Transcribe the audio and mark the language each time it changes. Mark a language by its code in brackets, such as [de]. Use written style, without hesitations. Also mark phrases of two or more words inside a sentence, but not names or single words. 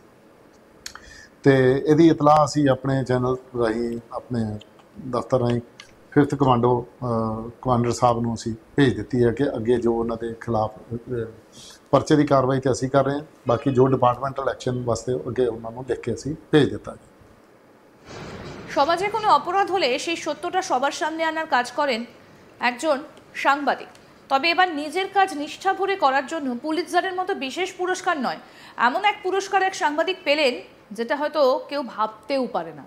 [pa] ਤੇ ਇਹਦੀ ਇਤਲਾਹ ਅਸੀਂ ਆਪਣੇ ਚੈਨਲ ਰਾਹੀਂ, ਆਪਣੇ ਦਫ਼ਤਰ ਰਾਹੀਂ [en] 5th commando commander [pa] ਸਾਹਿਬ ਨੂੰ ਅਸੀਂ ਭੇਜ ਦਿੱਤੀ ਹੈ ਕਿ ਅੱਗੇ ਜੋ ਉਹਨਾਂ ਦੇ ਖਿਲਾਫ ਪਰਚੇ ਦੀ ਕਾਰਵਾਈ ਤੇ ਅਸੀਂ ਕਰ ਰਹੇ ਹਾਂ। ਬਾਕੀ ਜੋ [en] departmental action [pa] ਵਾਸਤੇ ਅੱਗੇ ਉਹਨਾਂ ਨੂੰ ਲਿਖ ਕੇ ਅਸੀਂ ਭੇਜ ਦਿੱਤਾ। [bn] সমাজে কোনো অপরাধ হলে সেই সত্যটা সবার সামনে আনার কাজ করেন একজন সাংবাদিক। তবে এবার নিজের কাজ নিষ্ঠা ভরে করার জন্য পুলিশদারের মতো বিশেষ পুরস্কার নয়, এমন এক পুরস্কার এক সাংবাদিক পেলেন, যেটা হয়তো কেউ ভাবতেও পারে না।